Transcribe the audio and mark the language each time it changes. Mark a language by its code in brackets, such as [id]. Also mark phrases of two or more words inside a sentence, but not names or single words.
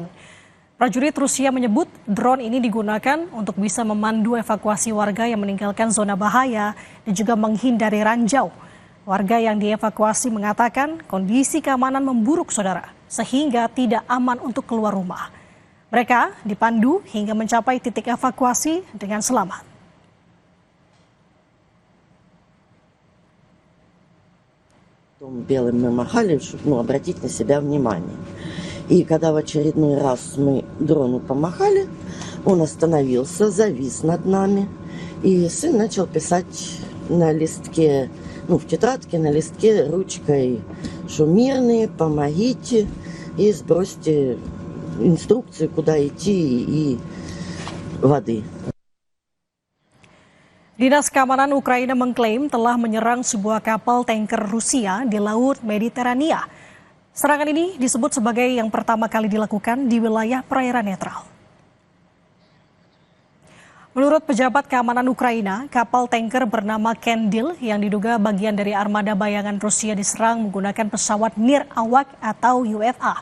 [id] Prajurit Rusia menyebut drone ini digunakan untuk bisa memandu evakuasi warga yang meninggalkan zona bahaya dan juga menghindari ranjau. Warga yang dievakuasi mengatakan kondisi keamanan memburuk, saudara, sehingga tidak aman untuk keluar rumah. Mereka dipandu hingga mencapai titik evakuasi dengan selamat. [ru] Белым мы махали, чтобы обратить на себя внимание. И когда в очередной раз мы дрону помахали, он остановился, завис над нами. И сын начал писать на листке, в тетрадке на листке ручкой, что мирные, помогите и сбросьте инструкции, куда идти и воды. [id] Dinas Keamanan Ukraina mengklaim telah menyerang sebuah kapal tanker Rusia di Laut Mediterania. Serangan ini disebut sebagai yang pertama kali dilakukan di wilayah perairan netral. Menurut pejabat keamanan Ukraina, kapal tanker bernama Kendil yang diduga bagian dari armada bayangan Rusia diserang menggunakan pesawat nirawak atau UFA.